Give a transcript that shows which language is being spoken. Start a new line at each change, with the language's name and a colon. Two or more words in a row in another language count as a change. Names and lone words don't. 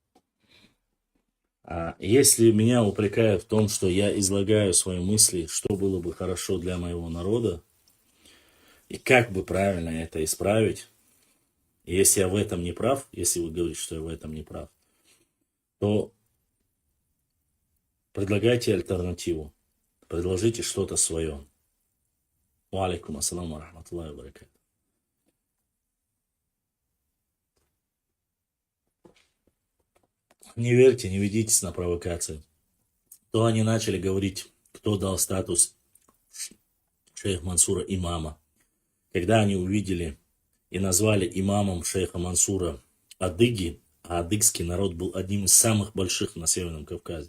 Russian: Если меня упрекают в том, что я излагаю свои мысли, что было бы хорошо для моего народа, и как бы правильно это исправить, и если я в этом не прав, если вы говорите, что я в этом не прав, то предлагайте альтернативу, предложите что-то свое.
Arabic: وعليكم السلام رحمة الله وبركاته.
Russian: Не верьте, не ведитесь на провокации. То они начали говорить, кто дал статус шейх Мансура имама. Когда они увидели и назвали имамом шейха Мансура адыги, а адыгский народ был одним из самых больших на Северном Кавказе.